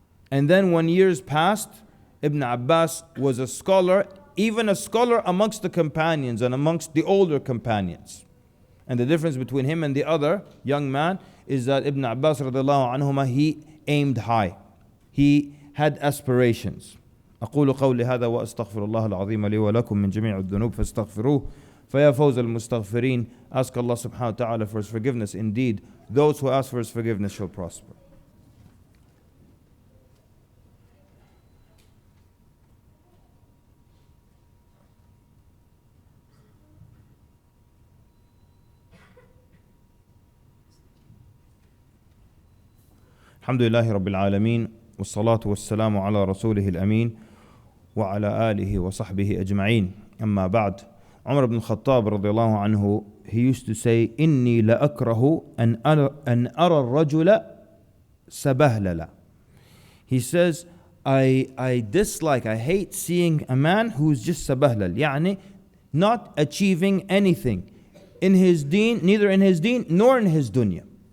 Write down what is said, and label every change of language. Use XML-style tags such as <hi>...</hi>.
<en>And then when years passed, Ibn Abbas was a scholar, even a scholar amongst the companions and amongst the older companions. And the difference between him and the other young man is that Ibn Abbas radiallahu anhuma, he aimed high. He had aspirations.</en> <ar>أقول قولي هذا وأستغفر الله العظيم لي ولكم من جميع الذنوب فاستغفروه فيا فوز المستغفرين.</ar> <en>Ask Allah subhanahu wa ta'ala for His forgiveness. Indeed, those who ask for His forgiveness shall prosper.</en> <ar>الحمد لله رب العالمين والصلاة والسلام على رسوله الأمين وعلى آله وصحبه أجمعين. أما بعد, Umar ibn Khattab radiallahu anhu,</ar> <en>he used to say,</en> <ar>إني لأكره أن أرى الرجل سبهللا.</ar> <en>He says, I dislike, I hate seeing a man who's just sabahlal,</en> <ar>يعني</ar> <en>not achieving anything in his deen, neither in his deen nor in his dunya.</en>